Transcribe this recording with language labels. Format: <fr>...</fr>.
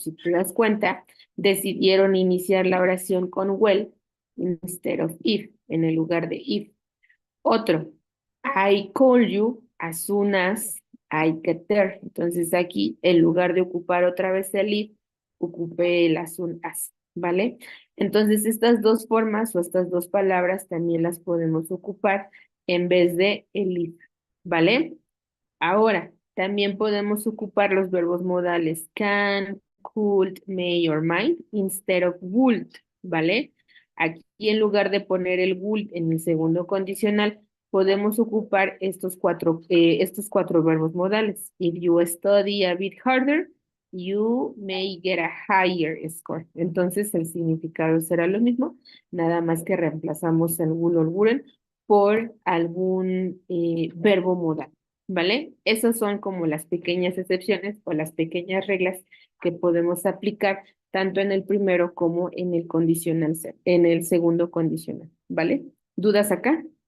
<es>Si te das cuenta, decidieron iniciar la oración con well</es> <en>instead of if,</en> <es>en el lugar de if.</es> <en>Otro, I call you as soon as I get there.</en> <es>Entonces aquí, en lugar de ocupar otra vez el if, ocupé el as soon as, ¿vale? Entonces estas 2 formas o estas 2 palabras también las podemos ocupar en vez de el if, ¿vale? Ahora, también podemos ocupar los verbos modales</es> <en>can, could, may or might instead of would,</en> <es>¿vale? Aquí en lugar de poner el would en el segundo condicional, podemos ocupar estos 4 verbos modales.</es> <en>If you study a bit harder, You may get a higher score.</en> <es>Entonces el significado será lo mismo, nada más que reemplazamos el will or wouldn't por algún verbo modal, ¿vale? Esas son como las pequeñas excepciones o las pequeñas reglas que podemos aplicar tanto en el primero como en el condicional, en el segundo condicional, ¿vale? ¿Dudas acá?</es>